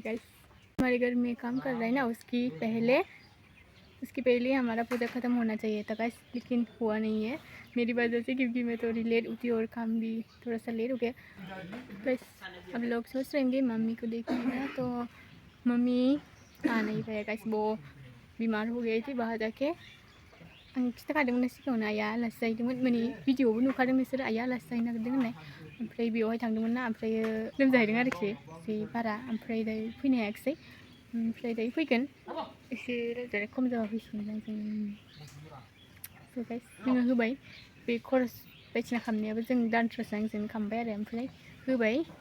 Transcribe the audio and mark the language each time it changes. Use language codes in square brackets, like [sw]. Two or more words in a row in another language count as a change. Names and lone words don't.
[hi] गाइस हमारे घर में काम कर रहा है ना, उसकी पहले हमारा पूजा ख़त्म होना चाहिए था गाइस, लेकिन हुआ नहीं है मेरी वजह से, क्योंकि मैं थोड़ी लेट उठी और काम भी थोड़ा सा लेट हो गया। बस अब लोग सोच रहेंगे मम्मी को देखना, तो मम्मी आ नहीं पाया गाइस, वो बीमार हो गई थी बाहर जाके। [brx] आं खिथाखादोंमोन सिगाङावनो, आइया आलासि जाहैदोंमोन, माने भिडिअआवबो नुखादों नोंसोर, आइया आलासि जाहैनो नागिरदों होननाय। ओमफ्राय बेयावहाय थांदोंमोन ना, ओमफ्रायो लोमजाहैदों आरोखि एसे बारा, ओमफ्राय दायो फैनो हायाखिसै। ओमफ्राय दायो फैगोन, एसे लोमजानाय खम जाबा फैसिगोन जों। [en] so guys [brx] जोङो होबाय, बे खरस बायदिसिना खालामनायाबो जों दानथ्र'सो आंजों खालामबाय आरो, ओमफ्राय होबाय।